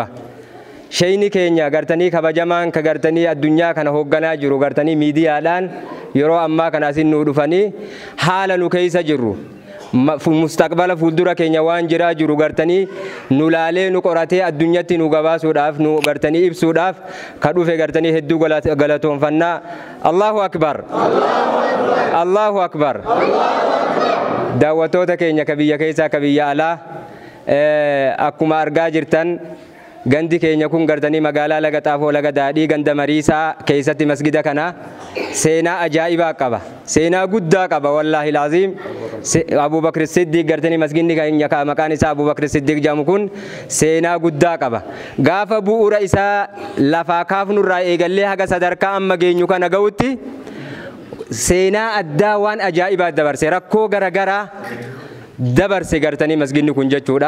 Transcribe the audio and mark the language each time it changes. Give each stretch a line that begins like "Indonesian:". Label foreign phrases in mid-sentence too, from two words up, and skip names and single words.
Oromo: Shayni keenya gartanii kabajamaan ka gartanii addunyaa kana hoogganaa jiru gartanii miidiyaadhaan yeroo ammaa kana asin nu dhufanii haala nu keessa jirru mustaqbala fuuldura keenya waan jiraa jiru gartanii nu laalee nu qoratee addunyaatti nu gabaasuudhaaf nu gartanii ibsuudhaaf ka dhufe gartanii hedduu galatoonfannaa.
Arabic: الله أكبر الله أكبر.
Oromo: Daawwattoota keenya ka biyya keessaa ka biyya alaa akkuma argaa jirtan gandi keenya kun gartanii magaalaa laga xaafoo laga daadhii ganda mariisaa keessatti masgida kana seenaa ajaa'ibaa qaba seenaa guddaa qaba
Arabic: والله لازم
Oromo: Abu Bakr Siddiq gartanii masgidni keenya maqaan isaa Abu Bakr Siddiq jedhamu kun seenaa guddaa qaba gaafa bu'uura isaa lafaa kaafnurraa eegallee haga sadarkaa amma geenyu kana ga'utti seenaa addaa waan ajaa'ibaa dabarse rakkoo garagaraa dabarse gartanii masgidni kun jechuudha.